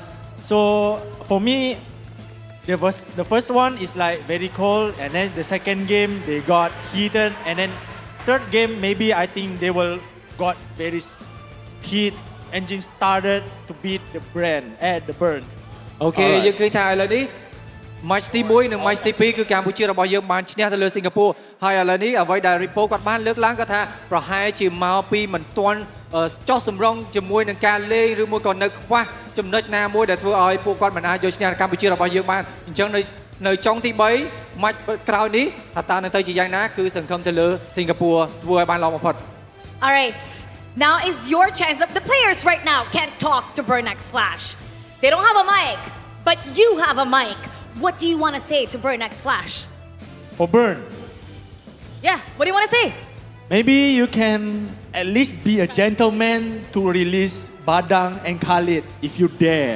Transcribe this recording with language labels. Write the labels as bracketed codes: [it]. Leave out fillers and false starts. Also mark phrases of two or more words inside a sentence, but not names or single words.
[en] So for me, the first one is like very cold, and then the second game they got heated, and then third game maybe I think they will got very heat. Engine started to beat the burn. [km] Okay, យើងឃើញថាឥឡូវនេះ match ទី1និង match ទី2គឺកម្ពុជារបស់យើងបានឈ្នះទៅលើសិង្ហបុរីហើយឥឡូវនេះអ្វីដែល Repo គាត់បានលើកឡើងគាត់ថាប្រហែលជាមកពីមិនទាន់ចោះសម្រងជាមួយនឹងការលេងឬមួយក៏នៅខ្វះចំណុចណាមួយដែលធ្វើឲ្យពួកគាត់មិនអាចយកឈ្នះកម្ពុជារបស់យើងបានអញ្ចឹងនៅចុងទី3 match ក្រោយនេះថាតើនឹងទៅជាយ៉ាងណាគឺសង្ឃឹមទៅលើសិង្ហបុរីធ្វើឲ្យបានល្អបំផុត [en] All right, now is your chance. The players right now can't talk to Burn X Flash. They don't have a mic, but you have a mic. What do you want to say to Burn X Flash? For Burn, Yeah, what do you want to say? maybe you can at least be a gentleman to release Badang and Khalid if you dare.